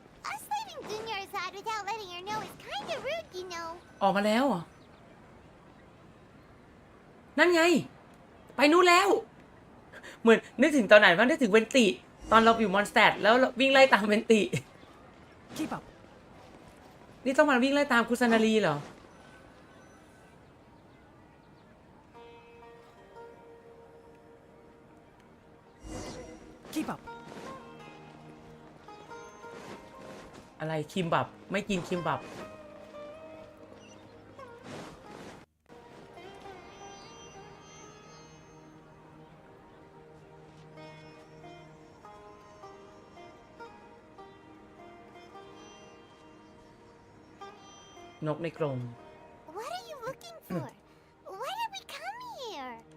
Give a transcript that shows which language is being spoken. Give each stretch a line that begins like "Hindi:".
English: Us leaving Dunyarzad without letting her know is kinda rude, you know.
Thai: ออกมาแล้วเหรอนั่นไงไปนู้นแล้วเหมือนนึกถึงตอนไหนบ้างนึกถึงเวนติตอนเราอยู่มอนสเตร์แล้ววิ่งไล่ตามเวนติ
English: Keep up.
Thai: นี่ต้องมาวิ่งไล่ตามคุสนาลีเหรอ
English: Keep up.
Thai: อะไรคิมบับไม่กินคิมบับนกในกรง
English: What are you looking for? Why did we come here?